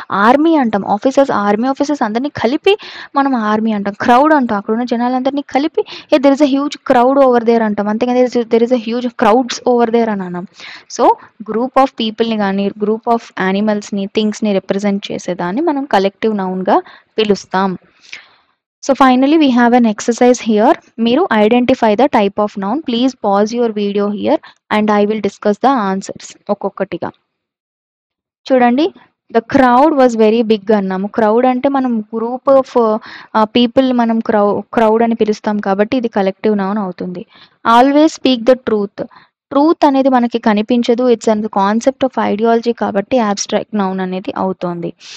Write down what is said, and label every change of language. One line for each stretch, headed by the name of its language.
Telugu: Army అంటాం, army officers అందరినీ కలిపి మనం ఆర్మీ అంటాం. క్రౌడ్ అంటాం, అక్కడ ఉన్న జనాలందరినీ కలిపి
English: there is a huge crowd over there
Telugu: అంటాం, అంతేగాని
English: there is a huge crowds over there
Telugu: అని అన్నాం. సో గ్రూప్ ఆఫ్ పీపుల్ని కానీ గ్రూప్ ఆఫ్ యానిమల్స్ని థింగ్స్ని రిప్రజెంట్ చేసేదాన్ని మనం కలెక్టివ్ నౌన్గా పిలుస్తాం.
English: So finally we have an exercise here. Meeru identify the type of noun. Please pause your video here and I will discuss the answers.
Telugu: ఒక్కొక్కటిగా చూడండి.
English: the crowd was very big
Telugu: అన్నాము. Crowd అంటే మనం group of people మనం crowd అని పిలుస్తాం కాబట్టి ఇది కలెక్టివ్ నౌన్ అవుతుంది.
English: Always speak the truth. Truth
Telugu: అనేది మనకి కనిపించదు,
English: It's an concept of ideology కాబట్టి abstract noun అనేది అవుతుంది.